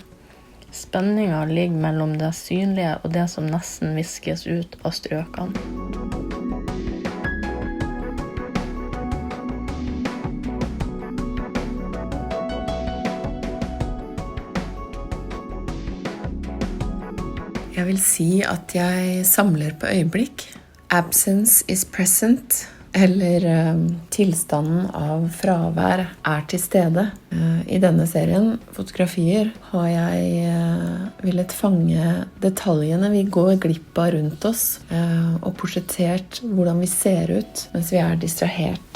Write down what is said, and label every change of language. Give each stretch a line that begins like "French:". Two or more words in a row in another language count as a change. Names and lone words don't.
Norwegian: Spenningen ligger mellom det synlige og det som nesten viskes ut av strøkene. Jeg vil si at jeg samler på øyeblikk.
English: Absence is present.
Norwegian: Eller tilstanden av fravær til stede. I denne serien, fotografier, har jeg villet fange detaljene vi går glipp av rundt oss, og portrettert hvordan vi ser ut mens vi distrahert.